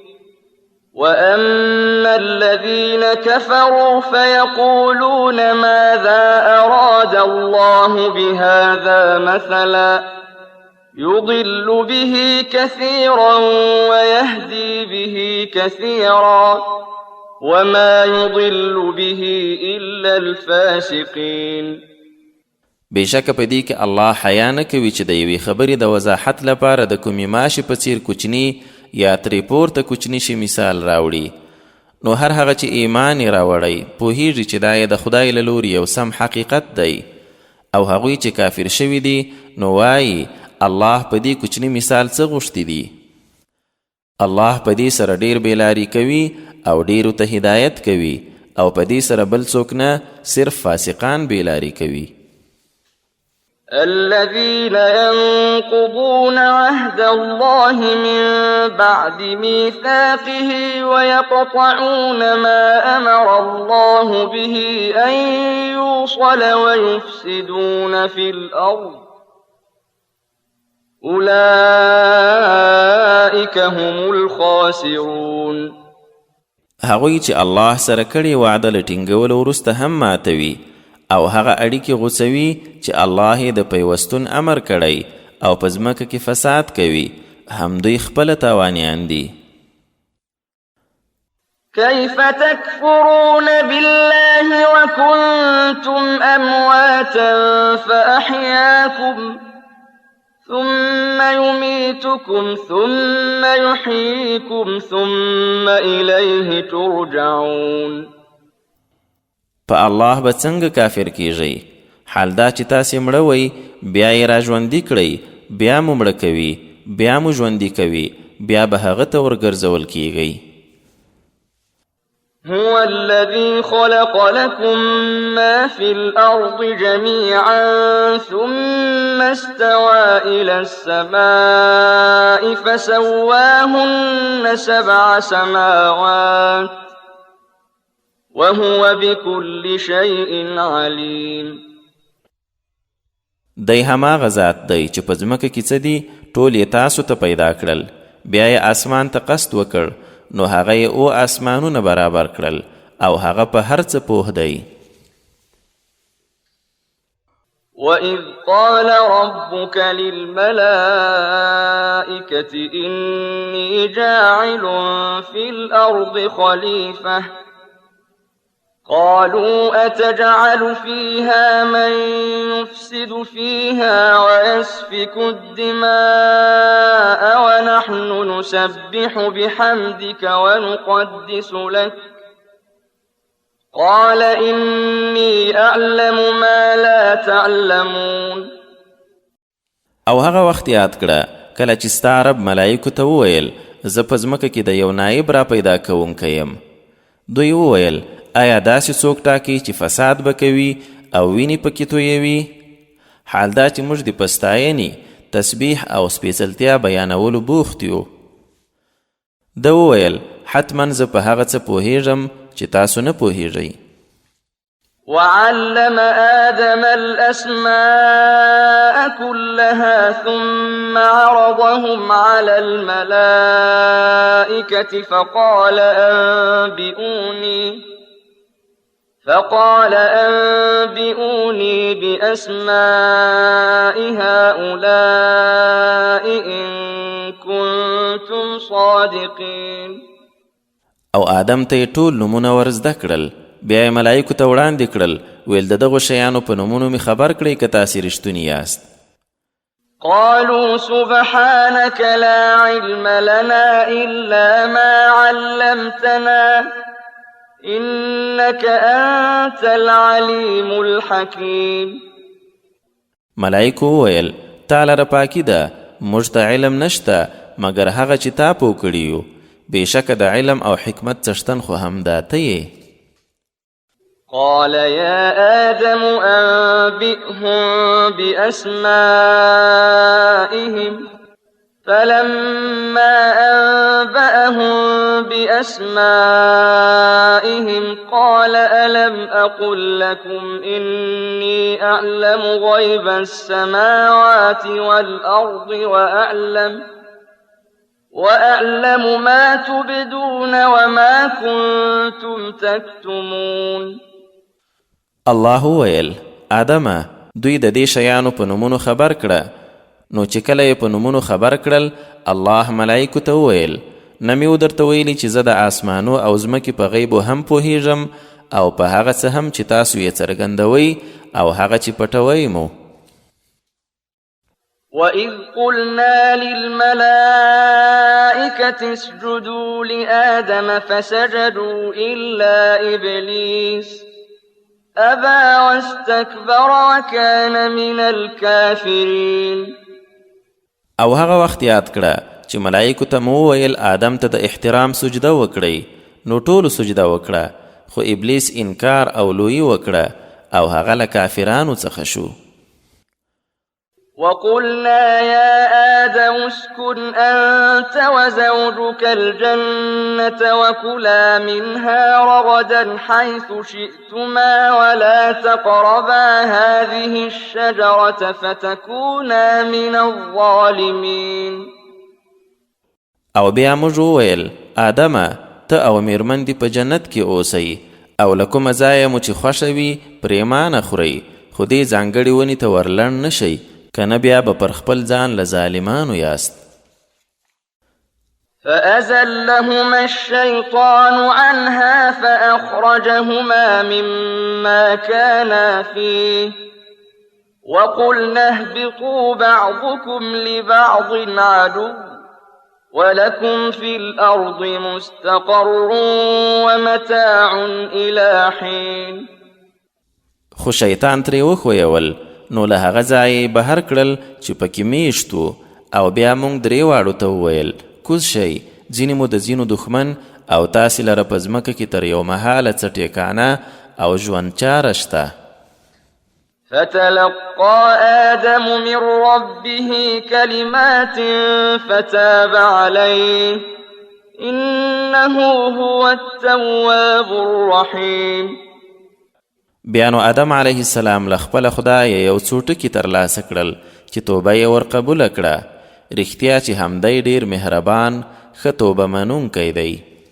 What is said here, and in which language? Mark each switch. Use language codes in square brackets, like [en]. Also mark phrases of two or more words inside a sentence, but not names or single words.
[ar] وأما الذين كفروا فيقولون ماذا أراد الله بهذا مثلا يضل به كثيرا ويهدي به كثيرا وما يضل به إلا الفاسقين. [ps] بېشکه په دې کې الله حیا نه کوي چې د یوې خبرې د وضاحت لپاره د کومې ماشې په څیر کوچني یا ترې پورته کوچني شي مثال راوړي، نو هر هغه چې ایمان یې راوړی پوهیږي چې دا یې د خدای له لوري یو سم حقیقت دی، او هغوی چې کافر شوي دي نو وایي الله په دې کوچني مثال څه غوښتي دي. الله په دې سره ډیر بېلاري کوي او ډیرو ته هدایت کوي، او په دې سره بل څوک نه، صرف فاسقان بېلاري کوي. [ar] الذين ينقضون عهد الله من بعد ميثاقه ويقطعون ما أمر الله به أن يوصل ويفسدون في الأرض أولئك هم الخاسرون. [ps] هغوی چې الله سره کړې وعده له ټینګولو وروسته هم ماتوي او هغه اړیکې غوڅوي چې الله یې د پیوستون امر کړی او په ځمکه کې فساد کوي، همدوی خپله تاوانیان دي. [ar] كيف تكفرون بالله وكنتم أمواتا فأحياكم ثم يميتكم ثم يحييكم ثم إليه ترجعون. [ps] په الله به څنګه کافر کیږئ؟ حال دا چې تاسې مړه وئ بیا یې را ژوندي کړئ، بیا مو مړه کوي، بیا مو ژوندي کوي، بیا به هغه ته ورګرځول کیږئ. [ar] هو الذي خلق لكم ما في الأرض جميعا ثم استوى إلى السماء فسواهن 7 سماوات وهو بكل شيء عليم. [ps] دی هماغه ذات دی چې په ځمکه کې څه دي ټول یې تاسو ته پیدا کړل، بیا یې اسمان ته قصد وکړ نو هغه یې او اسمانونه برابر کړل او هغه په هر څه پوه دی. [ar] وَإِذْ قَالَ رَبُّكَ لِلْمَلَائِكَةِ إِنِّي جَاعِلٌ فِي الْأَرْضِ خَلِيفَةً قالوا أتجعل فيها من يفسد فيها ويسفك الدماء ونحن نسبح بحمدك ونقدس لك قال إني أعلم ما لا تعلمون. [ps] او هغه وخت یاد کړه کله چې ستا رب ملائکو ته وویل زه په ځمکه کې د یو نایب را پیدا کوونکی یم. دوی وویل آیا داسې څوک ټاکي چې فساد به کوي او وینې پکې تویوي؟ حال دا چې موږ د پستاینې، تسبیح او سپېڅلتیا بیانولو بوخت یو. ده وویل حتما زه په هغه څه پوهیږم چې تاسو نه پوهیږئ. [ar] وعلم آدم الأسماء كلها ثم عرضهم على الملائكة فقال أنبئوني بأسماء هؤلاء إن كنتم صادقين. [ps] او آدم ته ټول نمونه ورزده کړل، بیا یې ملائکو ته وړاندې کړل، ویل د دغو شیانو په نومونو مې خبر کړئ که تاسې رښتوني یاست. [ar] قالوا سبحانك لا علم لنا إلا ما علمتنا إنك أنت العليم الحكيم. [ps] ملائکو ویل تا لره پاکی ده، موږ ته علم نشته مګر هغه چې تا پوه کړي یو، بېشکه د علم او حکمت څښتن خو همدا ته یې. [ar] قال يا آدم أنبئهم بأسمائهم فلما أنبأهم بأسمائهم قال ألم أقل لكم إني أعلم غيب السماوات والأرض وأعلم ما تبدون وما كنتم تكتمون. [ps] الله ویل آدمه دوی د دې شیانو په نومونو خبر کړه. نو چې کله یې په نومونو خبر کړل الله ملائکو ته وویل نه مې درته ویلي چې زه د آسمانو او ځمکې په غیبو هم پوهیږم او په هغه څه هم چې تاسو یې څرګندوئ او هغه چې پټوئ مو. [ar] وَإِذْ قُلْنَا لِلْمَلَائِكَةِ اسْجُدُوا لِآدَمَ فَسَجَدُوا إِلَّا إِبْلِيسَ أَبَى وَاسْتَكْبَرَ وَكَانَ مِنَ الْكَافِرِينَ. [ps] او هغه وخت یاد کړه چې ملائکو ته مو وویل آدم ته د احترام سجده وکړئ، نو ټولو سجده وکړه، خو ابلیس انکار او لویي وکړه او هغه له کافرانو څخه شو. [ar] وقلنا يا آدم اسكن أنت وزوجك الجنة وكلا منها رغدا حيث شئتما ولا تقربا هذه الشجرة فتكونا من الظالمين. [ps] او بیا موږ وویل آدمه ته او میرمن دې په جنت کې اوسئ او له کومه ځایه مو چې خوښه وي پرېمانه خورئ خو دې ځانګړې ونې ته ورلنډ نه شئ کنه بیا به پر خپل ځان له ظالمانو یاست. [ar] فأزلهما الشيطان عنها فأخرجهما مما كانا فيه وقلنا اهبطوا بعضكم لبعض عدو ولكم في الأرض مستقر ومتاع إلى حين. [ps] خو شیطان ترې وښویول نو له هغه ځایه بهر کړل چې پکې میشتو او بیا موږ درې واړو ته وویل کوز شئ ځینې مو د ځینو دښمن او تاسې لره په ځمکه کې تر یو مهاله څه ټیکانه او ژوند چاره شته. [ar] فتلقى آدم من ربه كلمات فتاب عليه إنه هو التواب الرحيم. [ps] بیا نو آدم [ar] علیه السلام [ps] له خپله خدایه یو څو ټکي ترلاسه کړل چې توبه یې ورقبوله کړه رښتیا چې همدی ډېر مهربان ښه توبه منونکی دی.